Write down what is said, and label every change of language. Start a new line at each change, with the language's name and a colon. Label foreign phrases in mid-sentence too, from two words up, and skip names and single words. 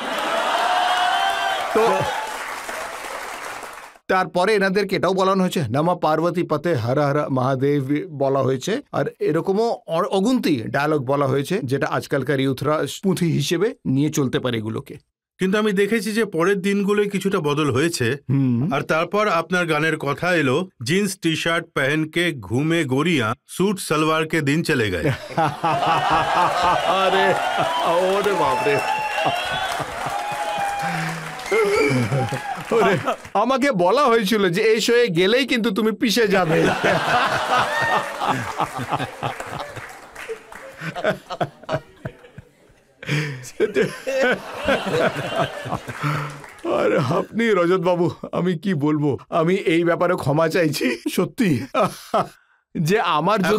Bangla: তো তারপরে এনাদেরকে এটাও বলানো হয়েছে,
Sanskrit: নমঃ পার্বতী পতে হর হর মহাদেব
Bangla: বলা হয়েছে। আর এরকমও অগুন্তি ডায়লগ বলা হয়েছে, যেটা আজকালকার ইউথরা পুঁথি হিসেবে নিয়ে চলতে পারে এগুলোকে। কিন্তু আমি দেখেছি যে পরের দিনগুলোয় কিছুটা বদল হয়েছে। আর তারপর আপনার গানের কথা এলো,
Hindi: जींस टी शर्ट पहनके घूमे गोरिया, सूट सलवार के दिन चले गए।
Bangla: আরে ওরে বাপরে, আমাকে বলা হয়েছিল যে এই শোয়ে গেলেই কিন্তু তুমি পিষে যাবে। আর আপনি রজত বাবু, আমি কি বলবো, আমি এই ব্যাপারে ক্ষমা চাইছি সত্যি, যে আমার যদি